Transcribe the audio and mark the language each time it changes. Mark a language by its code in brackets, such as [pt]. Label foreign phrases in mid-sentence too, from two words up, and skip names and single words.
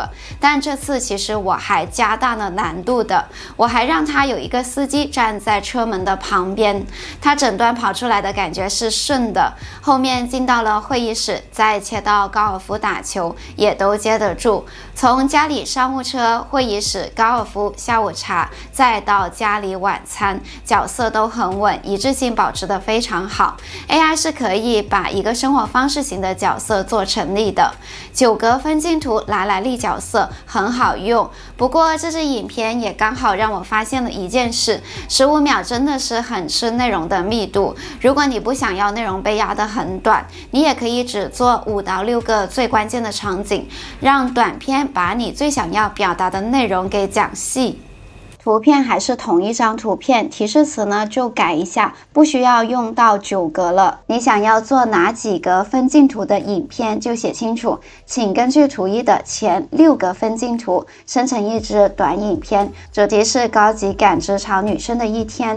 [zh] 但這次其實我還加大了難度的，我還讓他有一個司機站在車門的旁邊，他整段跑出來的感覺是順的，後面進到了會議室，再切到高爾夫打球也都接得住。從家裡商務車、會議室、高爾夫、下午茶，再到家裡晚餐，角色都很穩，一致性保持得非常好。AI 是可以把一個生活方式型的角色做成立的。9格分鏡圖来立角色很好用，不過這支影片也刚好讓我發現了一件事，15秒真的是很吃內容的密度。如果你不想要內容被壓得很短，你也可以只做5 到6個最關鍵的場景，讓短片把你最想要表達的內容給講細。圖片還是同一張圖片，提示詞呢就改一下，不需要用到9格了。你想要做哪幾格分鏡圖的影片就寫清楚，請根據圖一的前6個分鏡圖生成一支短影片，主題是高級感職場女生的一天。